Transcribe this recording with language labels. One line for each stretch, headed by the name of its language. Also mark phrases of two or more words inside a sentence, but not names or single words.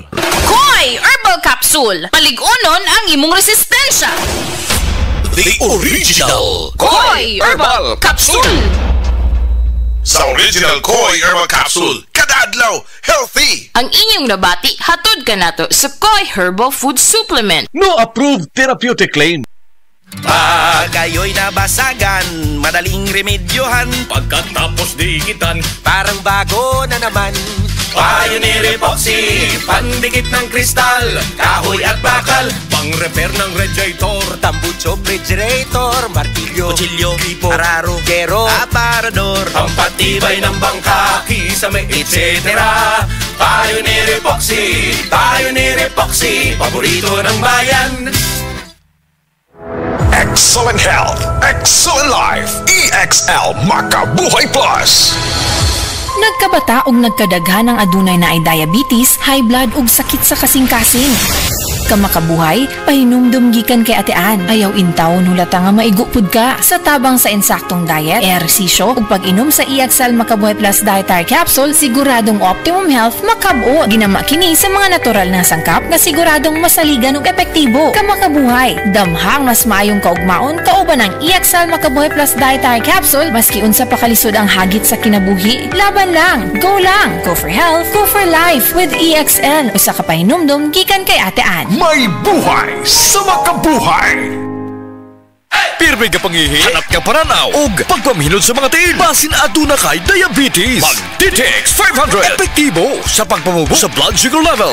Cebuano: Koi Herbal Capsule, paligunon ang imong resistensya.
English: The original Koi Herbal Capsule.
Cebuano: Sa
English: original Koi Herbal Capsule.
Cebuano: Kada adlaw, healthy. Ang inyong nabati, hatod ka nato sa Koi Herbal Food Supplement.
English: No approved therapeutic claim.
Filipino: Pag kayo'y nabasagan, madaling remedyohan. Pagkatapos dikitan, Parang bago na naman. Pioneer Epoxy, pandikit ng kristal, kahoy at bakal, pang-repair ng radiator, Tambucho, refrigerator, martilyo, kutsilyo, gripo, araro, kero, aparador, pampatibay ng bangka, kisame, etc. Pioneer Epoxy, paborito ng bayan.
English: Excellent health, excellent life. EXL Makabuhay Plus.
Cebuano: Nagkabata og nagkadaghan ng adunay na ay diabetes,
English: high blood
Cebuano: ug sakit sa kasing-kasing. Kamakabuhay, pahinumdum gikan kay atean. Ayaw intawon hulata nga maigupod ka. Sa tabang sa insaktong diet, ehersisyo ug pag-inom sa EXL Makabuhay Plus Dietary Capsule, siguradong
English: optimum health
Cebuano: makab-o. Ginama kini sa mga natural na sangkap nga siguradong masaligan ug epektibo. Kamakabuhay, damhang mas maayong kaugmaon kauban ng EXL Makabuhay Plus Dietary Capsule maski unsa pa kalisod ang hagit sa kinabuhi.
Filipino: Laban lang,
English: go for health, go for life with EXL.
Cebuano: Usa ka pahinumdum gikan kay atean. May buhay sa makabuhay. Pirmi ka pangihi, hanap ka paranaw, ug pagpamhilod sa mga tiil. Basin aduna kay diabetes. Mag-DTX 500. Epektibo sa pagpamubo sa
English: blood sugar level.